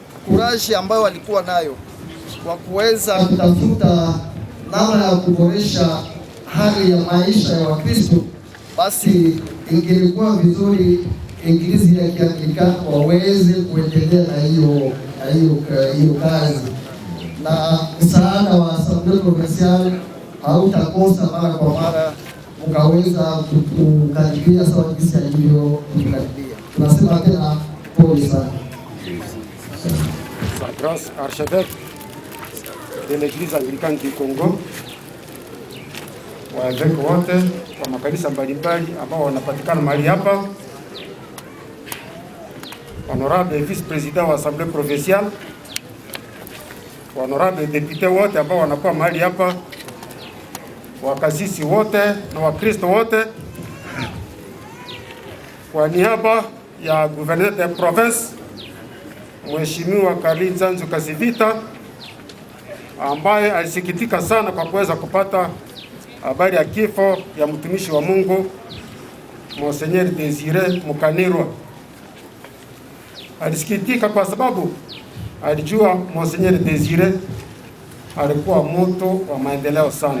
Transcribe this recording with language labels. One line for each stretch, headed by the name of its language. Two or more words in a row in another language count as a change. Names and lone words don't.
Swahili: kuraji ambayo walikuwa nayo kwa kuweza kutafuta namna ya kuboresha hali ya maisha ya Wakristo, basi ingekuwa vizuri Injili ya Kianglikana waweze kuendelea na hiyo kazi, na msaada wa Assemblée Provinciale hautakosa mara kwa mara, mkaweza kukaribia sawa jinsi alivyo kukaribia. Tunasema tena pole sana.
French: Sa grâce archevêque de l'Église anglicane du Congo,
Swahili: waevêque wote wa makanisa mbalimbali ambao wanapatikana mahali hapa,
French: honorable vice-président
Swahili: wa Assemblée provinciale,
French: honorable député
Swahili: wote ambao wanakuwa mahali hapa, wakasisi wote na Wakristo wote, kwa niaba ya
French: gouverneur de province
Swahili: Mheshimiwa Kalinzanzu Kasivita, ambaye alisikitika sana kwa kuweza kupata habari ya kifo ya mtumishi wa Mungu Monseigneur Desire Mukanirwa. Alisikitika kwa sababu alijua Monseigneur Desire alikuwa mtu wa maendeleo sana.